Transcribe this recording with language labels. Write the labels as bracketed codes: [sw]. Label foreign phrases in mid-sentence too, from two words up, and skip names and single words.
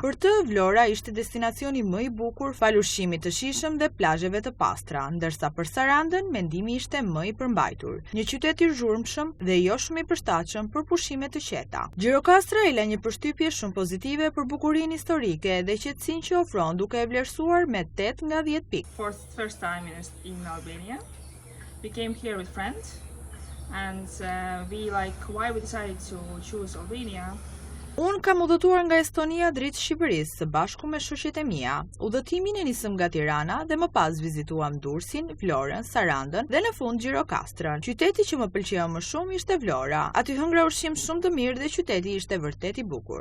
[sq] Për të Vlora ishte destinacioni më i bukur, fal ushqimit të shijshëm dhe plazheve të pastra, ndërsa për Sarandën mendimi ishte më i përmbajtur. Një qytet i zhurmshëm dhe jo shumë i përshtatshëm për pushime të qeta. Gjirokastra i la një përshtypje shumë pozitive për bukurinë historike dhe qetësinë që ofron, duke e vlerësuar me 8 nga 10 pikë. [en] For the first time in Albania, we came here with friends, and why we decided to choose Albania. [sq] Unë kam udhëtuar nga Estonia drejt Shqipërisë së bashku me shoqjet e mia. Udhëtimin e nisëm nga Tirana dhe më pas vizituam Durrësin, Vlorën, Sarandën dhe në fund Gjirokastrën. Qyteti që më pëlqeu më shumë ishte Vlora. Aty hëngra ushqim shumë të mirë dhe qyteti ishte vërtet i bukur.